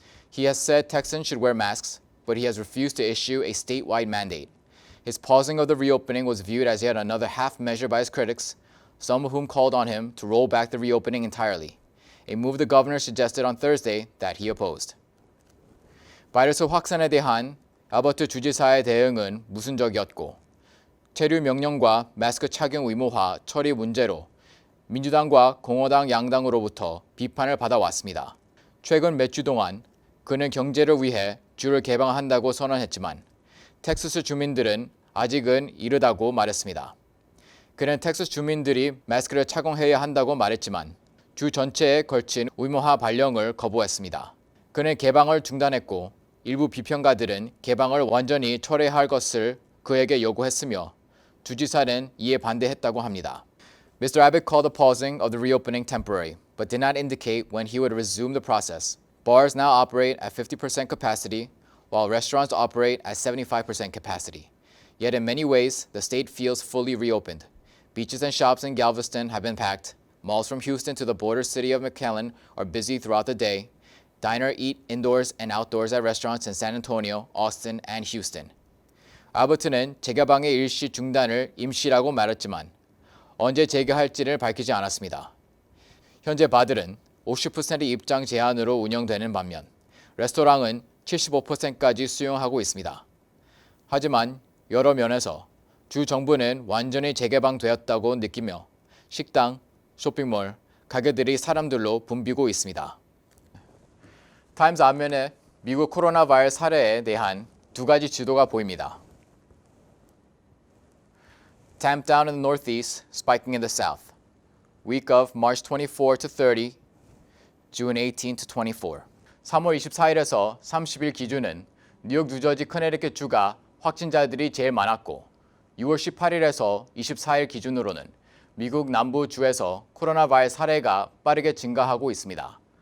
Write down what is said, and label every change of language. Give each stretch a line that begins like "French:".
English: He has said Texans should wear masks, but he has refused to issue a statewide mandate. His pausing of the reopening was viewed as yet another half measure by his critics, some of whom called on him to roll back the reopening entirely, a move the governor suggested on Thursday that he opposed.
Korean: 바이러스 확산에 대한 아버트 주지사의 대응은 모순적이었고 체류 명령과 마스크 착용 의무화 처리 문제로 민주당과 공화당 양당으로부터 비판을 받아왔습니다. 최근 몇 주 동안 그는 경제를 위해 주를 개방한다고 선언했지만 텍사스 주민들은 아직은 이르다고 말했습니다. 그는 텍사스 주민들이 마스크를 착용해야 한다고 말했지만 주 전체에 걸친 의무화 발령을 거부했습니다. 그는 개방을 중단했고 일부 비평가들은 개방을 완전히 철회할 것을 그에게 요구했으며 주지사는 이에 반대했다고 합니다.
English: Mr. Abbott called the pausing of the reopening temporary, but did not indicate when he would resume the process. Bars now operate at 50% capacity, while restaurants operate at 75% capacity. Yet in many ways, the state feels fully reopened. Beaches and shops in Galveston have been packed. Malls from Houston to the border city of McAllen are busy throughout the day. Diners eat indoors and outdoors at restaurants in San Antonio, Austin, and Houston.
Korean: 아버트는 재개방의 일시 중단을 임시라고 말했지만 언제 재개할지를 밝히지 않았습니다. 현재 바들은 50% 입장 제한으로 운영되는 반면 레스토랑은 75%까지 수용하고 있습니다. 하지만 여러 면에서 주 정부는 완전히 재개방되었다고 느끼며 식당, 쇼핑몰, 가게들이 사람들로 붐비고 있습니다. 타임스 앞면에 미국 코로나 바이러스 사례에 대한 두 가지 지도가 보입니다.
English: Tamped down in the northeast, spiking in the south. Week of March 24 to 30, June 18 to 24.
Korean: 3월 24일에서 30일 기준은 뉴욕, 뉴저지, 커네티컷 주가 확진자들이 제일 많았고 6월 18일에서 24일 기준으로는 미국 남부 주에서 코로나 바이러스 사례가 빠르게 증가하고 있습니다.